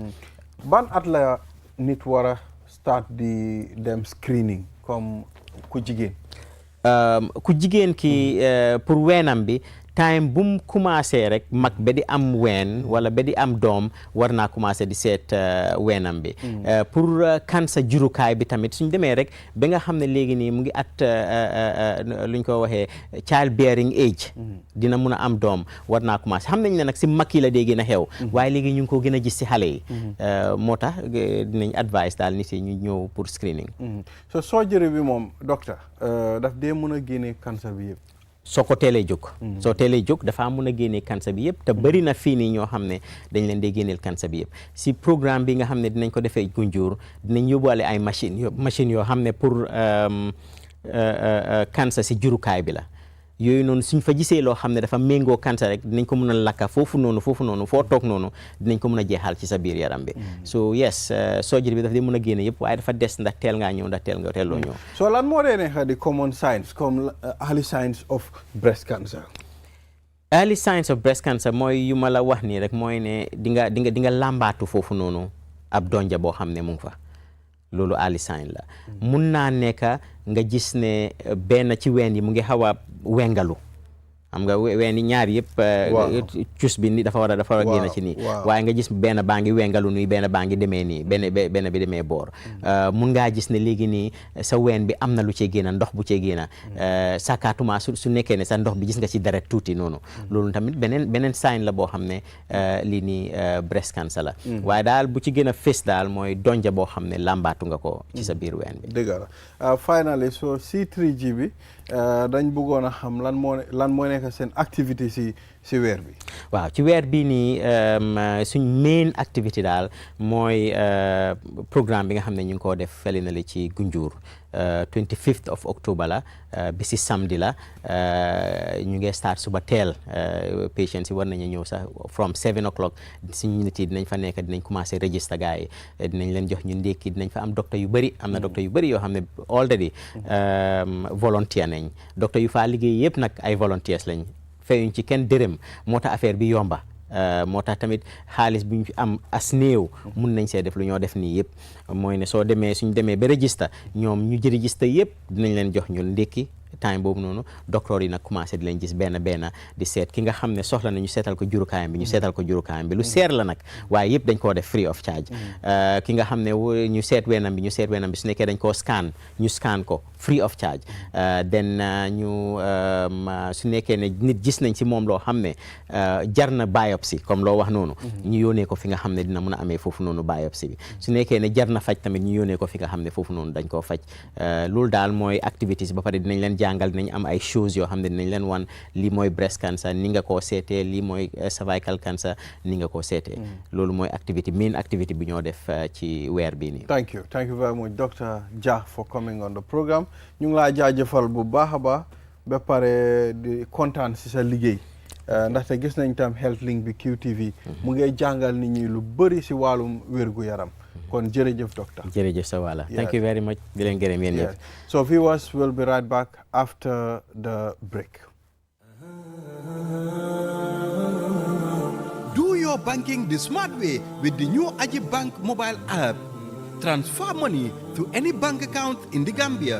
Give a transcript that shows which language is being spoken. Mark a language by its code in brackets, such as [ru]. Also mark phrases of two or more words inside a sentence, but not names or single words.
[wo] ban at la nit war a start di dem screening comme ku jigéen ki pour weenam bi time bu mu commencé rek mag ba di am ween wala ba di am doom war naa commencé di seet weenam bi pour cancer jurukaay bi tamit suñ demee rek ba nga xam ne léegi nii mu ngi at luñ ko waxee [en] child bearing age [wo] dina mun a am doom war naa commencé xam nañ ne nag si mag yi la dee gën a xew waaye léegi ñu ngi ko gën a gis si xale yi moo tax dinañ advice daal nit yi ñu ñëw pour screening. [en] so surgery [wo] bi moom docteur daf dee mun a génne cancer bi yëpp. soo ko teelee jóg dafa mun a génnee cancer bi yëpp te bëri na fii nii ñoo xam ne dañ leen dee génneel cancer bi yëpp si programme bi nga xam ne dinañ ko defee Gunjur dinañ yóbbuwaale ay machine yoo xam ne pour cancer si jurukaay bi la yooyu noonu suñ fa gisee loo xam ne dafa méngoo cancer rek dinañ ko mun a lakka foofu noonu foo toog noonu dinañ ko mun a jeexal ci sa biir yaram bi [en] so yes surgery [wo] bi dafa di mun a génne yëpp waaye dafa des ndax teel ngaa ñëw ndax teeloo ñëw. so lan moo dee nekk di [en] common signs [wo] comme [en] early signs of breast cancer. early signs of breast cancer [wo] mooy yu ma la wax nii rek mooy ne di nga làmbaatu foofu noonu ab donja boo xam ne mu ngi fa loolu [en] early sign [wo] la mun naa nekk nga gis ne benn ci ween yi mu ngi xaw a wengalu xam nga ween yi ñaar yëpp cus bi ni dafa war a génn ci nii waaye nga gis benn baa ngi wengalu nii benn baa ngi demee nii benn bi demee boor mun ngaa gis ne léegi nii sa ween bi am na lu cee génn ndox bu cee génn sakaatuma su nekkee ne sa ndox bi gis nga ci deret tuuti noonu loolu tamit beneen sign la boo xam ne lii nii [en] breast cancer [wo] la waaye daal bu ci gën a fés daal mooy donja boo xam ne làmbaatu nga ko ci sa biir ween bi. dëgg la [en] finally so [wo] C3G bi dañ bëggoon a xam lan moo nekk seen activité si weer bi. waaw ci weer bii nii suñ main activité daal mooy programme bi nga xam ne ñu ngi koo def fële na li ci Gunjur [en] 25th of October [wo] la bi si samedi la ñu ngi start suba teel patients yi war nañu ñëw sax [en] from 7 o'clock [wo] suñu nit yi dinañ fa nekk dinañ commencé register gars yi dinañ leen jox ñu ndékki dinañ fa am docteur yu bëri am na docteur yu bëri yoo xam ne already volontaire nañ docteur yu faa liggéey yëpp nag ay volontaires lañ fayuñ ci kenn dërëm moo tax affaire bi yomba moo tax tamit xaalis bu ñu am as néew mun nañ see def lu ñoo def nii yëpp mooy ne suñ demee ba register ñoom ñu register yëpp dinañ leen jox ñu ndékki time boobu noonu docteur yi nag commencé di leen gis benn di seet ki nga xam ne soxla na ñu seetal ko jurukaayam bi ñu seetal ko jurukaayam bi lu seer la nag waaye yëpp dañ koo def [en] free of [wo] charge ki nga xam ne ñu seet weenam bi su nekkee dañ koo scan ñu scan ko [en] free of charge [wo] then ñu su nekkee ne nit gis nañ ci moom loo xam ne jar na [fr] biopsie comme [wo] loo wax noonu ñu yónnee ko fi nga xam ne dina mën a amee foofu noonu biopsie bi su nekkee ne jar na faj tamit ñu yónnee ko fi nga xam ne foofu noonu dañ koo faj loolu daal mooy activities ba pare dinañ leen jàngal dinañ am ay shows yoo xam ne dinañ leen wan lii mooy [en] breast cancer [wo] ni nga koo seetee lii mooy [en] cervical cancer [wo] ni nga koo seetee loolu mooy [en] main activity [wo] bi ñoo def ci weer bii nii. [en] Thank you very much Dr. [wo] Jah [en] for coming on the program [wo] ñu ngi laa jaajëfal bu baax a baax ba pare di kontaan si sa liggéey ndaxte gis nañ tam Health Link bi QTV mu ngay jàngal nit ñi lu bëri si wàllum wérgu yaram kon jërëjëf docteur. jërëjëf sa wàlla. [en] Thank you very much [wo] di leen gërëm yéen ñëpp. [en] So viewers will be right back after the break. Do your banking the smart way with the new Ajibank mobile app. Transfer money to any bank account in the Gambia.